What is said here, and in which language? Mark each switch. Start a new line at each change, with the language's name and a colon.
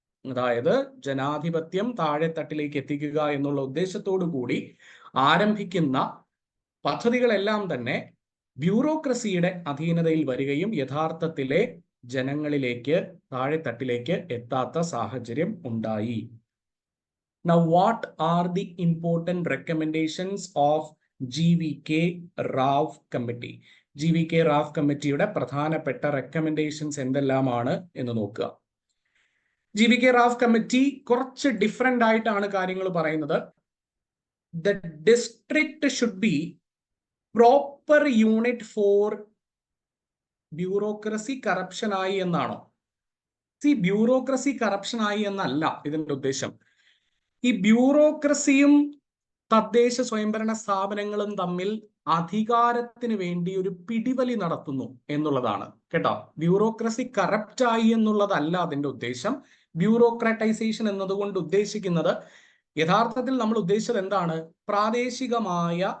Malayalam: അതായത് ജനാധിപത്യം താഴെത്തട്ടിലേക്ക് എത്തിക്കുക എന്നുള്ള ഉദ്ദേശത്തോടു കൂടി ആരംഭിക്കുന്ന പദ്ധതികളെല്ലാം തന്നെ ബ്യൂറോക്രസിയുടെ അധീനതയിൽ വരികയും യഥാർത്ഥത്തിലെ ജനങ്ങളിലേക്ക്, താഴെത്തട്ടിലേക്ക് എത്താത്ത സാഹചര്യം ഉണ്ടായി.
English: Now, what are the important recommendations of GVK Rao committee?
Malayalam: GVK Rao കമ്മിറ്റിയുടെ പ്രധാനപ്പെട്ട റെക്കമെൻഡേഷൻസ് എന്തെല്ലാമാണ് എന്ന് നോക്കുക. GVK റാവ് കമ്മിറ്റി കുറച്ച് ഡിഫറെന്റ് ആയിട്ടാണ് കാര്യങ്ങൾ പറയുന്നത്.
English: The district should be proper unit for
Malayalam: bureaucracy corruption ആയി എന്നാണോ? ബ്യൂറോക്രസി കറപ്ഷൻ ആയി എന്നല്ല ഇതിന്റെ ഉദ്ദേശം. ഈ ബ്യൂറോക്രസിയും തദ്ദേശ സ്വയംഭരണ സ്ഥാപനങ്ങളും തമ്മിൽ അധികാരത്തിന് വേണ്ടി ഒരു പിടിവലി നടത്തുന്നു എന്നുള്ളതാണ് കേട്ടോ. ബ്യൂറോക്രസി കറപ്റ്റ് ആയി എന്നുള്ളതല്ല അതിന്റെ ഉദ്ദേശം. ബ്യൂറോക്രാറ്റൈസേഷൻ എന്നതുകൊണ്ട് ഉദ്ദേശിക്കുന്നത്, യഥാർത്ഥത്തിൽ നമ്മൾ ഉദ്ദേശിച്ചത് എന്താണ്? പ്രാദേശികമായ